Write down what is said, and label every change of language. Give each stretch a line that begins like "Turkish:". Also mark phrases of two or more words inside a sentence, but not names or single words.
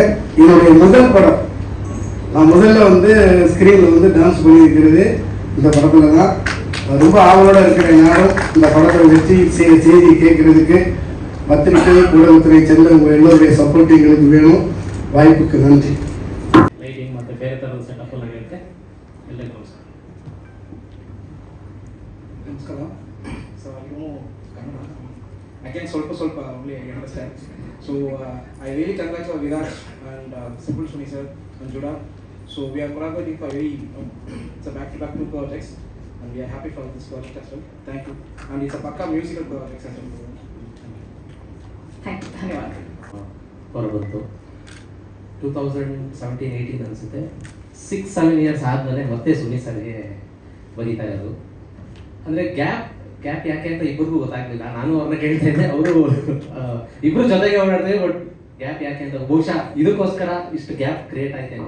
Tamil: என்னுடைய முதல் படம், நான் முதல்ல வந்து ஸ்க்ரீனில் வந்து டான்ஸ் பண்ணியிருக்கிறது இந்த படத்தில் தான். ரொம்ப ஆவலோடு இருக்கிற நேரம் இந்த படத்தை வச்சு செய்தி கேட்கறதுக்கு பத்திரிகை ஊடகத்துறை சேர்ந்த உங்கள் எல்லோருடைய சப்போர்ட் எங்களுக்கு வேணும். வாய்ப்புக்கு நன்றி.
Kannada: ಲೈಟಿಂಗ್ ಮತ್ತು ಬೇರೆ ಥರದ ಸೆಟಪ್ ಎಲ್ಲ ಇರುತ್ತೆ. ಎಲ್ಲರಿಗೂ ನಮಸ್ಕಾರ. ಸೊ ನೀವು ಕನ್ನಡ ಅಗೇನ್ ಸ್ವಲ್ಪ
English: only I understand. So I really congratulate Viraj and Simple Suni sir and Juda. So we are collaborating for very it's a back-to-back 2 projects and we are happy for this project as well. Thank you. And it's a pakka musical project as well. thank you,
Kannada: ಧನ್ಯವಾದ. ಹೊರಬಂತು 2017-18 ಅನಿಸುತ್ತೆ. 6-7 ಇಯರ್ಸ್ ಆದಮೇಲೆ ಮತ್ತೆ ಸುನಿ ಸರ್ಗೆ ಬರೀತಾ ಇರೋದು. ಅಂದರೆ ಗ್ಯಾಪ್ ಯಾಕೆ ಅಂತ ಇಬ್ಬರಿಗೂ ಗೊತ್ತಾಗಲಿಲ್ಲ. ನಾನು ಅವ್ರನ್ನ ಕೇಳ್ತಾ ಇದ್ದೆ, ಅವರು ಇಬ್ಬರು ಜೊತೆಗೆ ಓಡಾಡ್ತೇವೆ, ಬಟ್ ಗ್ಯಾಪ್ ಯಾಕೆ ಅಂತ ಬಹುಶಃ ಇದಕ್ಕೋಸ್ಕರ ಇಷ್ಟು ಗ್ಯಾಪ್ ಕ್ರಿಯೇಟ್ ಆಯ್ತೇನೋ.